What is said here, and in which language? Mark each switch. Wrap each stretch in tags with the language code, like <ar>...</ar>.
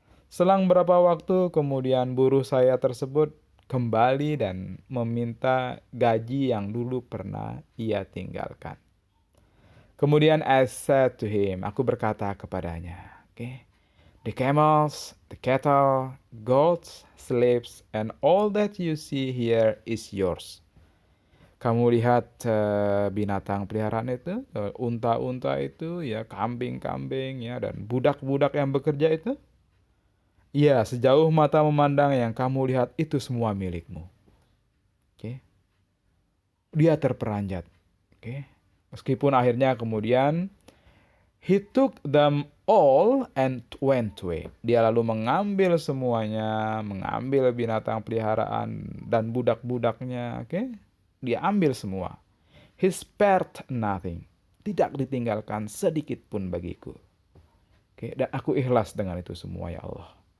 <id>Selang berapa waktu kemudian buruh saya tersebut kembali dan meminta gaji yang dulu pernah ia tinggalkan.</id> <en>Kemudian I said to him,</en> <id>aku berkata kepadanya,</id> <en>the camels, the cattle, goats, slaves, and all that you see here is yours.</en> <id>Kamu lihat binatang peliharaan itu, unta-unta itu, ya kambing-kambing, ya dan budak-budak yang bekerja itu. Ya, sejauh mata memandang yang kamu lihat itu semua milikmu. Dia terperanjat. Meskipun akhirnya kemudian</id> <en>he took them all and went away.</en> <id>Dia lalu mengambil semuanya, mengambil binatang peliharaan dan budak-budaknya. Dia ambil semua.</id> <en>He spared nothing.</en> <id>Tidak ditinggalkan sedikit pun bagiku. Dan aku ikhlas dengan itu semua ya Allah.</id>